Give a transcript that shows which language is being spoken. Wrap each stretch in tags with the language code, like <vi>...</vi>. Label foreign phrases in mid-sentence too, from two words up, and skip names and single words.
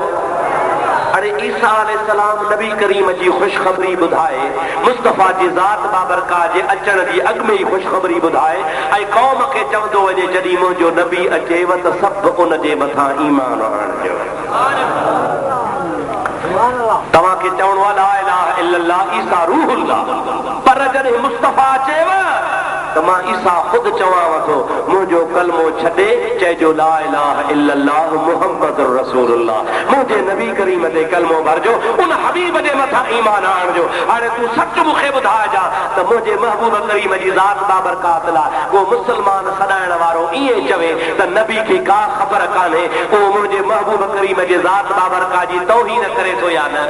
<sd>अरे ईसा अलैहिस्सलाम नबी करीम जी ख़ुशख़बरी ॿुधाए, मुस्तफ़ा जी ज़ात बाबरकात जे अचण जी अॻु में ई ख़ुशख़बरी ॿुधाए ऐं क़ौम खे चवंदो वञे जॾहिं मुंहिंजो नबी अचेव त सभु उन जे मथां ईमान आणिजो। तव्हांखे चवणो आहे</sd> <ar>لا إله إلا الله عيسى روح الله,</ar> <sd>पर जॾहिं मुस्तफ़ा अचेव त मां ईसा ख़ुदि चवांव थो मुंहिंजो कलमो छॾे चइजो</sd> <ar>لا إله إلا الله محمد رسول الله,</ar> <sd>मुंहिंजे नबी करीम ते कलमो भरजो, उन हबीब जे मथां ईमान आणिजो। हाणे तूं सच मूंखे ॿुधाइजां त मुंहिंजे महबूब करीम जी ज़ात बाबरकात लाइ को मुस्लमान सॾाइण वारो ईअं चवे त नबी खे का ख़बर कान्हे, उहो मुंहिंजे महबूब करीम जे ज़ात बाबरकात जी तौहीन करे थो या न?</sd>